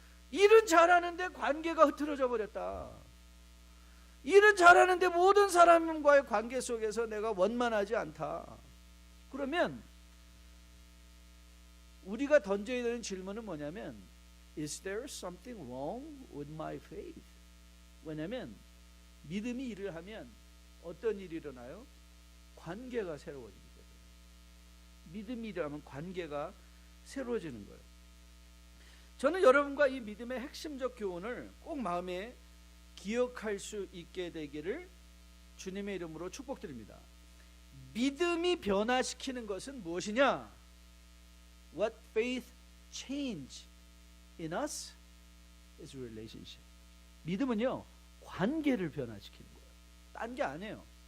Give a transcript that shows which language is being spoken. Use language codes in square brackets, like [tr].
[ko] 일은 잘하는데 관계가 흐트러져 버렸다. 일은 잘하는데 모든 사람과의 관계 속에서 내가 원만하지 않다. 그러면 우리가 던져야 되는 질문은 뭐냐면 [en] Is there something wrong with my faith? [ko] 왜냐하면 믿음이 일을 하면 어떤 일이 일어나요? 관계가 새로워지는 거예요. 믿음이 일하면 관계가 새로워지는 거예요. 저는 여러분과 이 믿음의 핵심적 교훈을 꼭 마음에 기억할 수 있게 되기를 주님의 이름으로 축복드립니다. 믿음이 변화시키는 것은 무엇이냐? [en] What faith change in us is relationship. [ko] 믿음은요, 관계를 변화시키는 거예요. 딴 게 아니에요.